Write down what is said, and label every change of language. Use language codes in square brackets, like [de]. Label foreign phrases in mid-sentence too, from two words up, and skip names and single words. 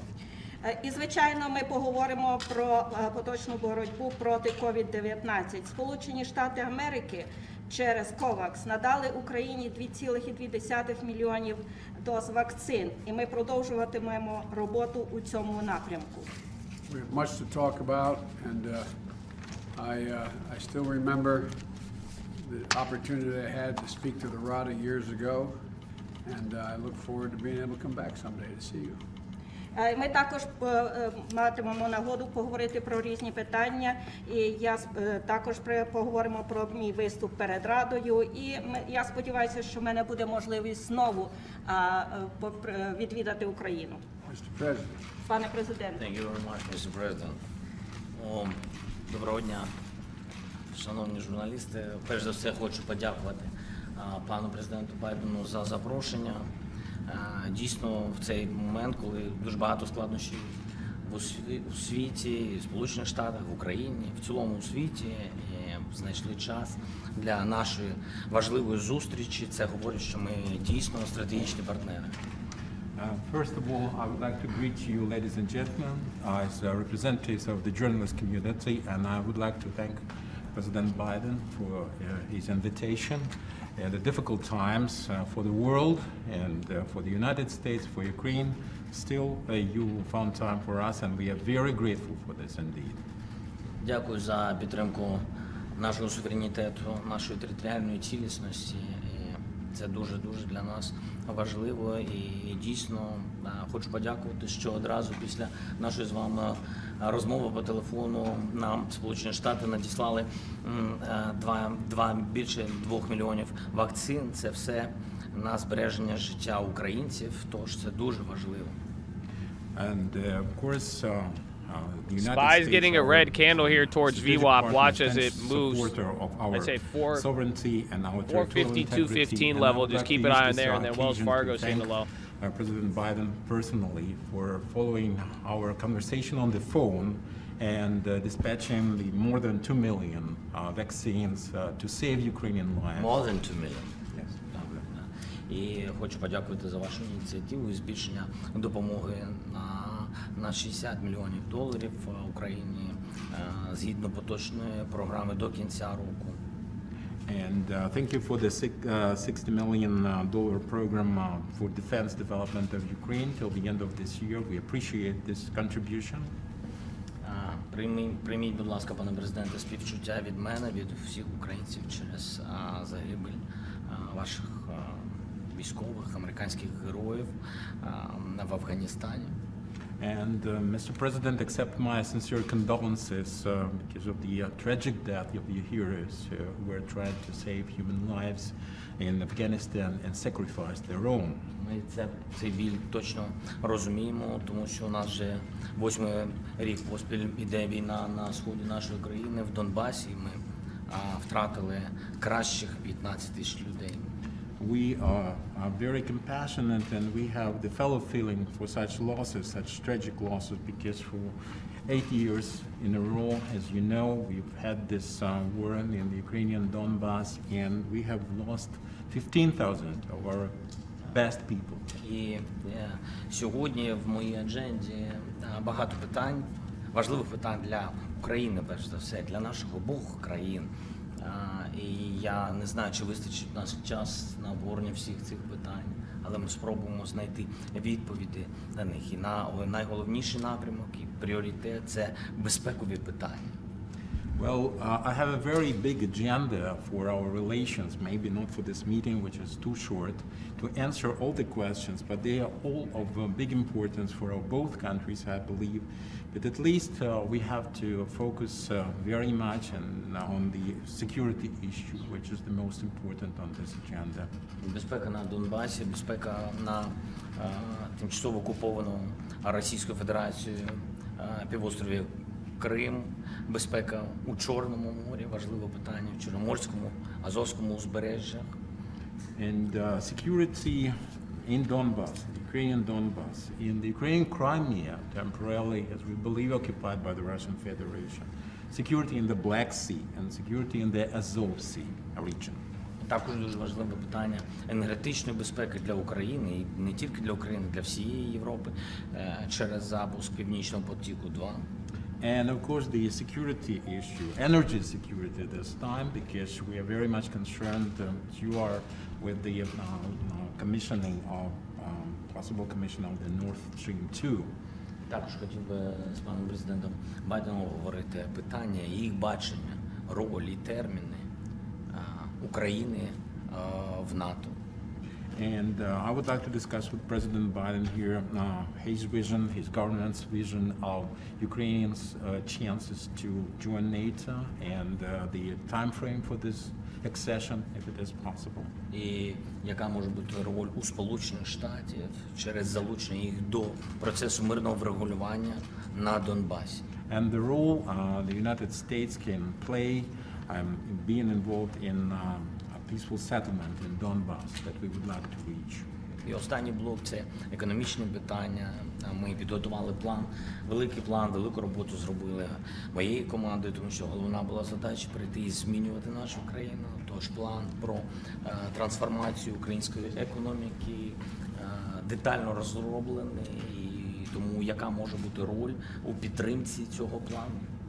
[uk] І, звичайно, ми поговоримо про поточну боротьбу проти COVID-19. Сполучені Штати Америки через COVAX надали Україні 2,2 мільйонів доз вакцин, і ми продовжуватимемо роботу у цьому напрямку. [en] We have much to talk about, and I still remember the opportunity I had to speak to the RADA years ago, and I look forward to being able to come back someday to see you. [uk] Ми також матимемо нагоду поговорити про різні питання, і я також поговоримо про мій виступ перед Радою, і я сподіваюся, що в мене буде можливість знову відвідати Україну. [en] Mr. President. [uk] Пане президенте. [en] Thank you very much, Mr. President. [uk] Доброго дня, шановні журналісти. Перш за все хочу подякувати пану президенту Байдену за запрошення. Дійсно, в цей момент, коли дуже багато складнощів у світі, в Сполучених Штатах, в Україні, в цілому у світі, знайшли час для нашої важливої зустрічі. Це говорить, що ми дійсно стратегічні партнери. [en] First of all, I would like to greet you, ladies and gentlemen, as representatives of the journalist community, and I would like to thank President Biden for his invitation. The difficult times for the world and for the United States, for Ukraine, still you found time for us, and we are very grateful for this indeed. [uk] Дякую за підтримку нашого суверенітету, нашої територіальної цілісності. Це дуже-дуже для нас важливо, і дійсно хочу подякувати, що одразу після нашої з вами розмови по телефону нам Сполучені Штати надіслали більше 2 мільйонів вакцин. Це все на збереження життя українців, тож це дуже важливо. [en] And of course, the United Spy's States getting a red candle here towards strategic VWAP. partner Watch as and it moves. supporter of our I'd say sovereignty and our 450, 215 level. Just keep an eye on there, and then Wells Fargo seeing the low. President Biden personally for following our conversation on the phone and dispatching the more than 2 million vaccines to save Ukrainian lives. More than 2 million. Yes. [uk] І хочу подякувати за вашу ініціативу і збільшення допомоги на $60 мільйонів Україні згідно поточної програми до кінця року. [en] And thank you for the $60 million program for defense development of Ukraine till the end of this year. We appreciate this contribution. [uk] Прийміть, будь ласка, пане президенте, співчуття від мене, від всіх українців через загибель ваших військових, американських героїв в Афганістані. [en] And Mr. President, accept my sincere condolences because of the tragic death of your heroes who were trying to save human lives in Afghanistan and sacrificed their own. [uk] Ми цей біль точно розуміємо, тому що у нас вже 8-й рік поспіль іде війна на сході нашої країни, в Донбасі. Ми втратили кращих 15 тисяч людей. [en] We are very compassionate, and we have the fellow feeling for such losses, such tragic losses, because for 8 years in a row, as you know, we've had this war in the Ukrainian Donbass, and we have lost 15,000 of our best people. [uk] І сьогодні в моїй адженді багато питань, важливих питань для України, перш за все, для наших обох країн. І я не знаю, чи вистачить наш час на обговорення всіх цих питань, але ми спробуємо знайти відповіді на них. І найголовніший напрямок і пріоритет – це безпекові питання. [en] Well, I have a very big agenda for our relations, maybe not for this meeting, which is too short, to answer all the questions, but they are all of big importance for both countries, I believe. But at least we have to focus very much on the security issue, which is the most important on this agenda. [uk] Безпека на Донбасі, безпека на тимчасово окупованому Російською Федерацією півострові Крим, безпека у Чорному морі, важливе питання, в Чорноморському, Азовському узбережжях. [en] And security in Donbass, Ukrainian Donbass, in the Ukrainian Crimea, temporarily, as we believe, occupied by the Russian Federation, security in the Black Sea, and security in the Azov Sea region. [uk] Також дуже важливе питання енергетичної безпеки для України, і не тільки для України, для всієї Європи, через запуск Північного потоку-2. [en] And of course the security issue, energy security this time, because we are very much concerned, you are with the commissioning of, possible commissioning of the Nord Stream 2. [uk] Також хотів би з паном президентом Байденом говорити питання, їх бачення, роль і терміни України в НАТО. [en] And I would like to discuss with President Biden here his vision, his government's vision of Ukrainians' chances to join NATO and the time frame for this accession, if it is possible. [uk] І яка може бути роль у Сполучених Штатів через залучення їх до процесу мирного врегулювання на Донбасі. [en] And the role the United States can play being involved in peaceful settlement in Donbass that we would like to reach. [uk] І останній блок – це економічні питання. Ми підготували план, великий план, велику роботу зробили моєю командою, тому що головна була задача прийти і змінювати нашу країну. Тож план про трансформацію української економіки детально розроблений, і тому яка може бути роль у підтримці цього плану.